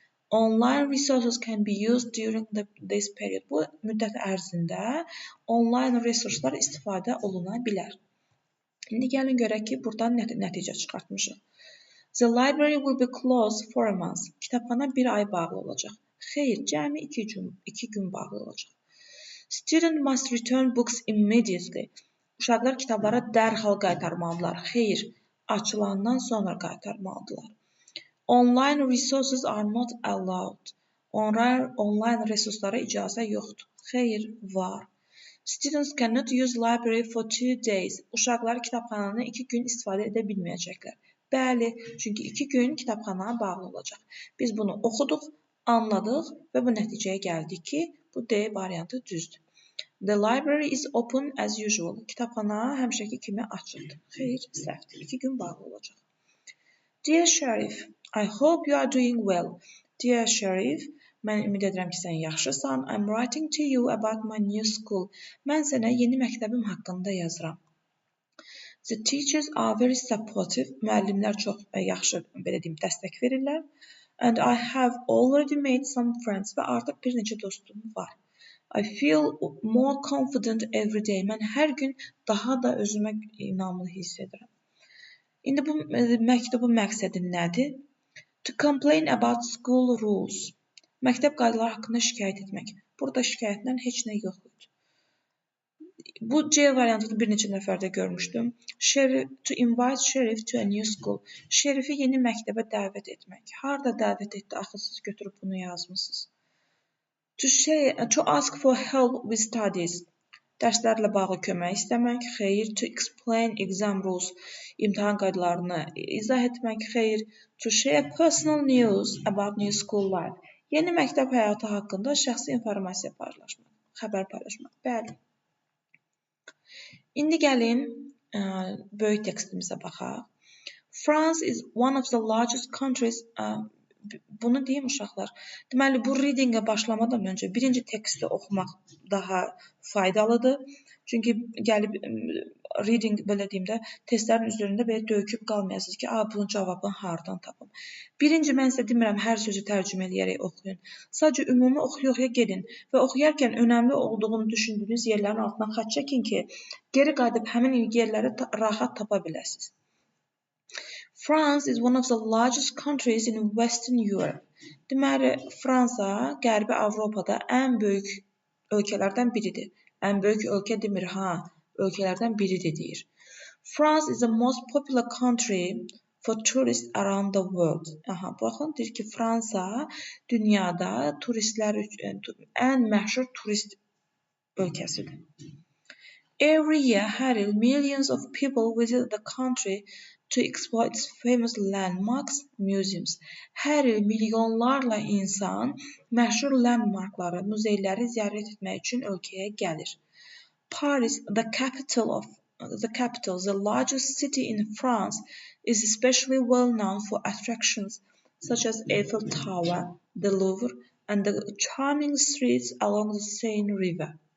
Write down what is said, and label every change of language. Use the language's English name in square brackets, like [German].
[English] Online resources can be used during this period. [Azerbaijani] Bu müddət ərzində online resurslar istifadə oluna bilər. İndi gəlin görək ki, buradan nəticə çıxartmışıq. [English] The library will be closed for a month. [Azerbaijani] Kitabxana 1 ay bağlı olacaq. Xeyr, cəmi 2 gün bağlı olacaq. [English] Student must return books immediately. [Azerbaijani] Uşaqlar kitabları dərhal qaytarmalıdırlar. Xeyr, açılandan sonra qaytarmalıdırlar. [English] Online resources are not allowed. [Azerbaijani] Online resurslara icazə yoxdur. Xeyr, var. [English] Students cannot use library for 2 days. [Azerbaijani] Uşaqlar kitabxananı 2 gün istifadə edə bilməyəcəklər. Bəli, çünki 2 gün kitabxana bağlı olacaq. Biz bunu oxuduq, anladıq və bu nəticəyə gəldik ki, bu D variantı düzdür. [English] The library is open as usual. [Azerbaijani] Kitabxana həmişəki kimi açıqdır. Xeyr, səhvdir. 2 gün bağlı olacaq. [English] Dear Sheriff, I hope you are doing well. Dear Sheriff, [Azerbaijani] mən ümid edirəm ki, sən yaxşısan. [English] I'm writing to you about my new school. [Azerbaijani] Mən sənə yeni məktəbim haqqında yazıram. [English] The teachers are very supportive. [Azerbaijani] Müəllimlər çox yaxşı, belə deyim, dəstək verirlər. [English] And I have already made some friends. [Azerbaijani] Və artıq bir neçə dostum var. [English] I feel more confident every day. [Azerbaijani] Mən hər gün daha da özümə inamlı hiss edirəm. İndi bu məktubun məqsədi nədir? [English] To complain about school rules. [Azerbaijani] Məktəb qaydaları haqqında şikayət etmək. Burada şikayətlə heç nə yox idi. Bu C variantını bir neçə nəfərdə görmüşdüm. To invite Sheriff to a new school. Şerifi yeni məktəbə dəvət etmək. Harda dəvət etdi? Axı siz götürüb bunu yazmısınız. [English] To ask for help with studies. [Azerbaijani] Dərslərlə bağlı kömək istəmək. Xeyr. [English] To explain exam rules. [Azerbaijani] İmtahan qaydalarını izah etmək. Xeyr. [English] To share personal news about new school life. [Azerbaijani] Yeni məktəb həyatı haqqında şəxsi informasiya paylaşmaq. Xəbər paylaşmaq. Bəli. İndi gəlin böyük tekstimizə baxaq. [English] France is one of the largest countries. [Azerbaijani] Bunu deyim uşaqlar. Deməli, bu readingə başlamadan öncə birinci teksti oxumaq daha faydalıdır. Çünki gəlib reading, belə deyim də, testlərin üzərində belə döküb qalmayasınız ki, bunun cavabını hardan tapım. Birinci, mən sizə demirəm, hər sözü tərcümə edərək oxuyun. Sadəcə ümumi oxuya gedin və oxuyarkən önəmli olduğunu düşündüyünüz yerlərin altından xətt çəkin ki, geri qayıdıb həmin yerləri rahat tapa biləsiniz. [English] France is one of the largest countries in Western Europe. [Azerbaijani] Deməli, Fransa Qərbi Avropada ən böyük ölkələrdən biridir. Ən böyük ölkə demir, ölkələrdən biridir deyir. [English] France is the most popular country for tourists around the world. [Azerbaijani] Baxın, deyir ki, Fransa dünyada turistlər üçün ən məşhur turist ölkəsidir. [English] Every year, [Azerbaijani] hər il [English] millions of people visit the country to explore its famous landmarks, museums. [Azerbaijani] Hər il milyonlarla insan məşhur landmarkları, muzeyləri ziyarət etmək üçün ölkəyə gəlir. [English] Paris, the capital, the largest city in France, is especially well known for attractions such as Eiffel Tower, the Louvre, and the charming streets along the Seine River.